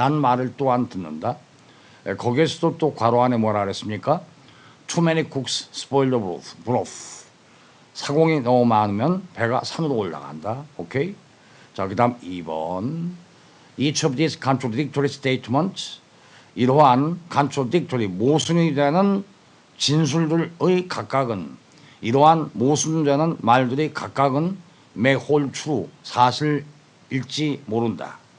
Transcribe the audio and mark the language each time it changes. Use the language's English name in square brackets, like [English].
[Korean] 라는 말을 또한 듣는다. 거기에서도 또 괄호 안에 뭐라 그랬습니까? [English] Too many cooks spoil the broth. [Korean] 사공이 너무 많으면 배가 산으로 올라간다. 오케이? 자, 그 다음 2번. [English] Each of these contradictory statements. [Korean] 이러한 contradictory, 모순이 되는 진술들의 각각은 이러한 모순되는 말들이 각각은 may hold true, 사실일지 모른다.